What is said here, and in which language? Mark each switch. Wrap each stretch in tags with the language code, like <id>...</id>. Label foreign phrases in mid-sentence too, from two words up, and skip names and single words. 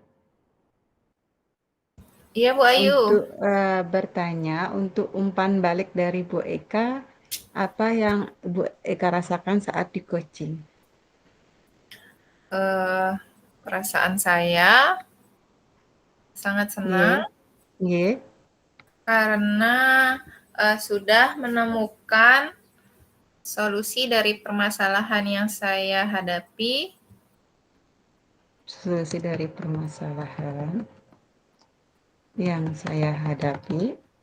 <id>Iya Bu Ayu. untuk bertanya untuk umpan balik dari Bu Eka, apa yang Bu Eka rasakan saat di coaching? Perasaan saya sangat Nggih, senang nggih, karena sudah menemukan solusi dari permasalahan yang saya hadapi solusi dari permasalahan yang saya hadapi</id>